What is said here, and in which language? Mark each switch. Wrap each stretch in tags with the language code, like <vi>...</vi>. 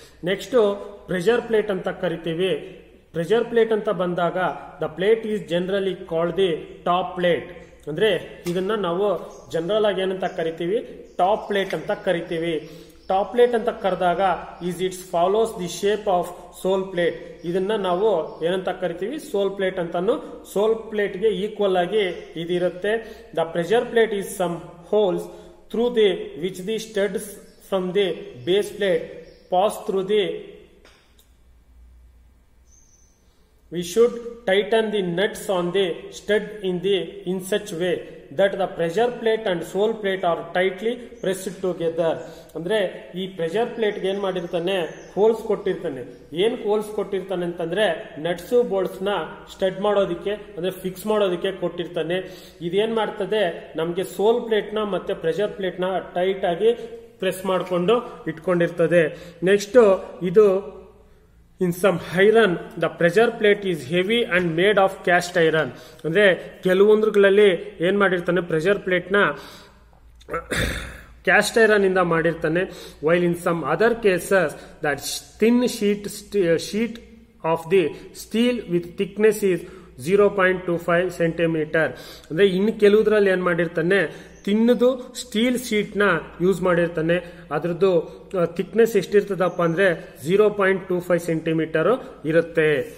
<en>next pressure plate</en> <kn>ಅಂತ ಕರಿತೀವಿ.</kn> <en>pressure plate</en> <kn>ಅಂತ ಬಂದಾಗ</kn> <en>The plate is generally called the top plate.</en> <kn>ಅಂದ್ರೆ ಇದನ್ನ ನಾವು ಜನರಲ್ ಆಗಿ ಏನಂತ ಕರಿತೀವಿ, ಟಾಪ್ ಪ್ಲೇಟ್ ಅಂತ ಕರಿತೀವಿ.</kn> <en>top plate</en> <kn>ಅಂತ ಕರೆದಾಗ</kn> <en>Is its follows the shape of sole plate.</en> <kn>ಇದನ್ನ ನಾವು ಏನಂತ ಕರಿತೀವಿ, ಸೋಲ್ ಪ್ಲೇಟ್ ಅಂತಾನು. ಸೋಲ್ ಪ್ಲೇಟ್ಗೆ ಈಕ್ವಲ್ ಆಗಿ ಇದಿರುತ್ತೆ.</kn> <en>The pressure plate is some holes through which the studs from the base plate pass through we should tighten the nuts on the stud in such way that the pressure plate and sole plate are tightly pressed together.</en> <kn>ಅಂದ್ರೆ ಈ pressure plate ಏನ್ ಮಾಡಿರ್ತಾನೆ, holes ಕೊಟ್ಟಿರ್ತಾನೆ. ಏನ್ holes ಕೊಟ್ಟಿರ್ತಾನೆ ಅಂತಂದ್ರೆ nuts bolts ನ stud ಮಾಡೋದಕ್ಕೆ, ಅಂದ್ರೆ ಫಿಕ್ಸ್ ಮಾಡೋದಕ್ಕೆ ಕೊಟ್ಟಿರ್ತಾನೆ. ಇದೇನ್ ಮಾಡ್ತದೆ, ನಮ್ಗೆ ಸೋಲ್ ಪ್ಲೇಟ್ ನ ಮತ್ತೆ ಪ್ರೆಷರ್ ಪ್ಲೇಟ್ ನ ಟೈಟ್ ಆಗಿ ಪ್ರೆಸ್ ಮಾಡಿಕೊಂಡು ಇಟ್ಕೊಂಡಿರ್ತದೆ.</kn> <en>Next ಇದು in some iron the pressure plate is heavy and made of cast iron.</en> <kn>ಅಂದ್ರೆ ಕೆಲವೊಂದ್ರಲ್ಲಿ ಏನ್ ಮಾಡಿರ್ತಾನೆ, ಪ್ರೆಷರ್ ಪ್ಲೇಟ್ ನ ಕ್ಯಾಸ್ಟ್ ಐರನ್ ಇಂದ ಮಾಡಿರ್ತಾನೆ.</kn> <en>while in some other cases that thin sheet of the steel with thickness is 0.25 centimetre.</en> <kn>ಅಂದ್ರೆ ಇನ್ನು ಕೆಲವುದ್ರಲ್ಲಿ ಏನ್ ಮಾಡಿರ್ತಾನೆ, ತಿನ್ನದು ಸ್ಟೀಲ್ ಶೀಟ್ ನ ಯೂಸ್ ಮಾಡಿರ್ತಾನೆ. ಅದ್ರದ್ದು ಥಿಕ್ನೆಸ್ ಎಷ್ಟಿರ್ತದಪ್ಪ ಅಂದ್ರೆ 0.25 ಸೆಂಟಿಮೀಟರ್ ಇರುತ್ತೆ.</kn>